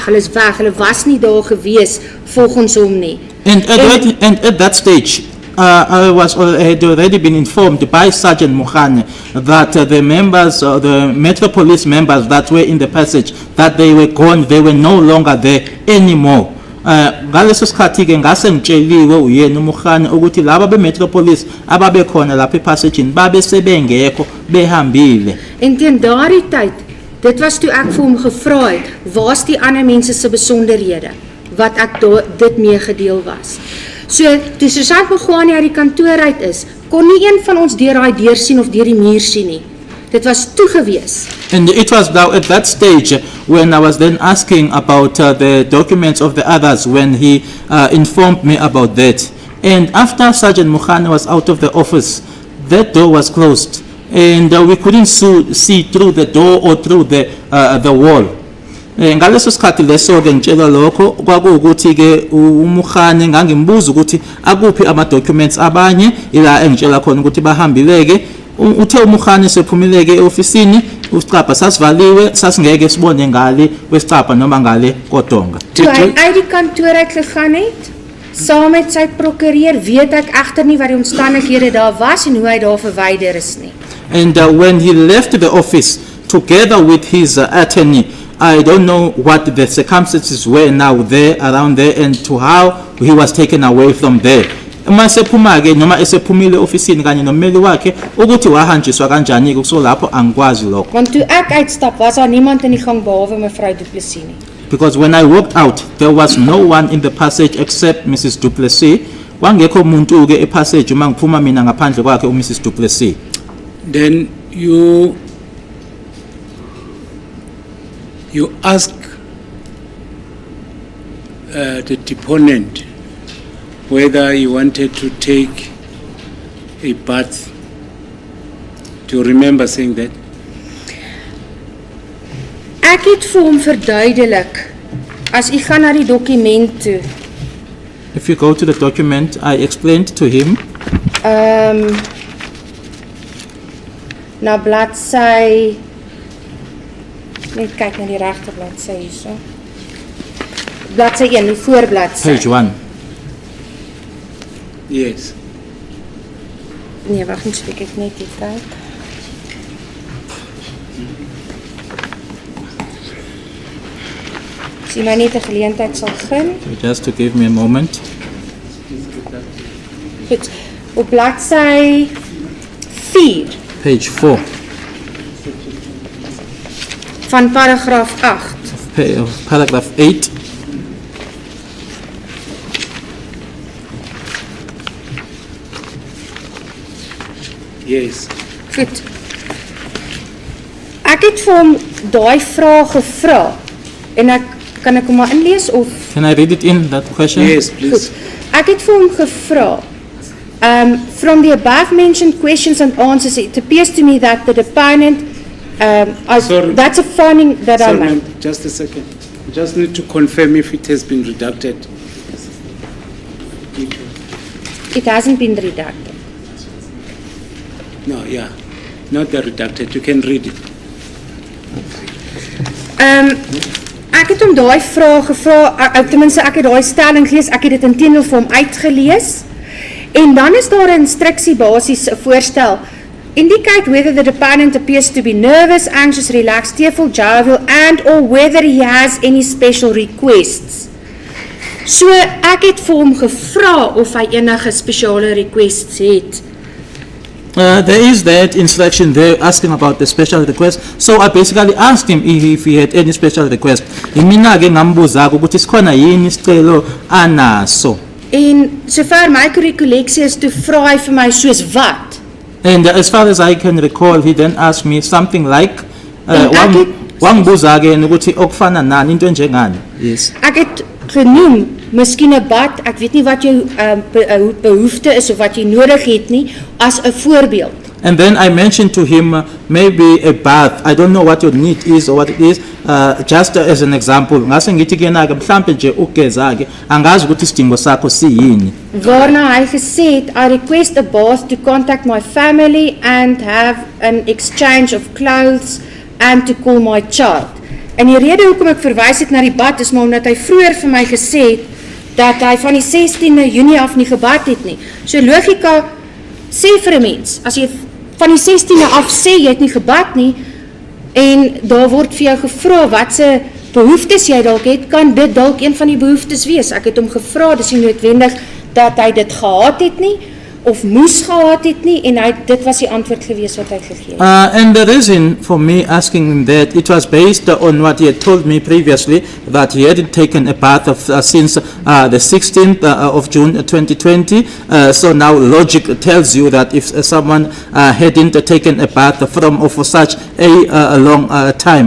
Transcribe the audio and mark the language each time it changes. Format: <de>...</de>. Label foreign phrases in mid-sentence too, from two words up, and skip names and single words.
<af>Hulle is weg. Hulle was nie daar gewees volgens hom nie.</af> <en>And at that stage, I had already been informed by Sergeant Mukhane that the members, the Metro Police members that were in the passage, that they were gone, they were no longer there anymore.</en> <zu>Ngaleso sikhathi-ke ngase ngitsheliwe uyena uMukhane ukuthi laba be-Metro Police ababekhona lapha epassagini babe sebengekho, behambile.</zu> <af>En teen daardie tyd, dit was toe ek vir hom gevra het, waar's die ander mense se besonderhede wat ek dit meegedeel was. So, toe sergeant Mogani uit die kantoor uit is, kon nie een van ons deur daai deur sien of deur die muur sien nie. Dit was toe gewees.</af> <en>And it was now at that stage when I was then asking about the documents of the others, when he informed me about that. And after Sergeant Mukhane was out of the office, that door was closed, and we couldn't see through the door or through the wall.</en> <zu>Ngaleso sikhathi leso-ke ngitshela lokho kwakuwukuthi-ke uMukhane ngangimbuza ukuthi akuphi ama-documents abanye, ila engitshela khona ukuthi bahambile-ke. Uthe uMukhane sephumile-ke e-ofisini, isicabha sasivaliwe, sasingeke sibone ngale kwesicabha noma ngale kodonga.</zu> <af>Toe hy uit die kantoor uit gegaan het, saam met sy prokureur, weet ek egter nie wat die omstandighede daar was en hoe hy daar verwyder is nie.</af> <en>And when he left the office together with his attorney, I don't know what the circumstances were now there, around there, and to how he was taken away from there.</en> <zu>Uma sephuma-ke noma esephumile ofisini kanye nommeli wakhe ukuthi wahanjiswa kanjani-ke kuso lapho angikwazi lokho.</zu> <af>Want toe ek uitstap, was daar niemand in die gang behalwe mevrou Du Plessis nie.</af> <en>Because when I walked out, there was no one in the passage except Mrs. Du Plessis.</en> <zu>Wangekho umuntu-ke epassage uma ngiphuma mina ngaphandle kwakhe uMrs. Du Plessis.</zu> <en>Then you ask the deponent whether he wanted to take a bath. Do you remember saying that?</en> <af>Ek het vir hom verduidelik, as u gaan na die dokument toe,</af> <en>If you go to the document, I explained to him</en> <af>na bladsy, net kyk na die regte bladsy hierso. Bladsy 1, die voorbladsy.</af> <en>page 1. Yes.</en> <af>Nee, wag net, so ek net hier kyk. Sien my net 'n geleentheid sal gun.</af> <en>So just to give me a moment.</en> <af>Goed. Op bladsy 4</af> <en>Page 4</en> <af>van paragraaf 8.</af> <en>of paragraph 8. Yes.</en> <af>Goed. Ek het vir hom daai vraag gevra en kan ek hom maar inlees of</af> <en>Can I read it in, that question? Yes, please.</en> <af>Ek het vir hom gevra,</af> <en>from the above mentioned questions and answers, it appears to me that the deponent Sorry. That's a finding that I Sorry, made. ma'am, just a second. Just need to confirm if it has been redacted. It hasn't been redacted. No, yeah, not the redacted. You can read it.</en> <af>Ek het hom daai vraag gevra, ten minste ek het daai stelling gelees, ek het dit intendeel vir hom uitgelees. En dan is daar 'n instruksie basies 'n voorstel.</af> <en>Indicate whether the deponent appears to be nervous, anxious, relaxed, tearful, jovial, and or whether he has any special requests.</en> <af>So ek het vir hom gevra of hy enige spesiale requests het.</af> <en>There is that instruction there asking about the special request. So I basically asked him if he had any special request.</en> <zu>Mina-ke ngambuza ukuthi sikhona yini isicelo anaso.</zu> <af>En sover my recollectie is, toe vra hy vir my soos wat?</af> <en>And as far as I can recall, he then asked me something like,</en> <af>En ek het-</af> <zu>wangibuza-ke ukuthi okufana nani into enjengani.</zu> <en>Yes.</en> <af>Ek het genoem, miskien 'n bad, ek weet nie wat jou behoefte is of wat jy nodig het nie, as 'n voorbeeld.</af> <en>And then I mentioned to him maybe a bath. I don't know what your need is or what it is. Just as an example,</en> <zu>ngase ngithi kuyena-ke mhlampe nje ukugeza-ke angazi ukuthi isidingo sakho siyini.</zu> <af>Waarna hy gesê het,</af> <en>I request a bath to contact my family and have an exchange of clothes and to call my child.</en> <af>En die rede hoekom ek verwys het na die bad is maar omdat hy vroeër vir my gesê het dat hy van die 16de Junie af nie gebad het nie. So logika sê vir 'n mens, as jy van die 16de af sê jy het nie gebad nie en daar word vir jou gevra wat se behoeftes jy dalk het, kan dit dalk een van die behoeftes wees. Ek het hom gevra, dis nie noodwendig dat hy dit gehad het nie of moes gehad het nie en dit was die antwoord gewees wat hy gegee het.</af> <en>And the reason for me asking him that, it was based on what he had told me previously, that he hadn't taken a bath since the 16th of June 2020. So now logic tells you that if someone hadn't taken a bath for such a long time.</en>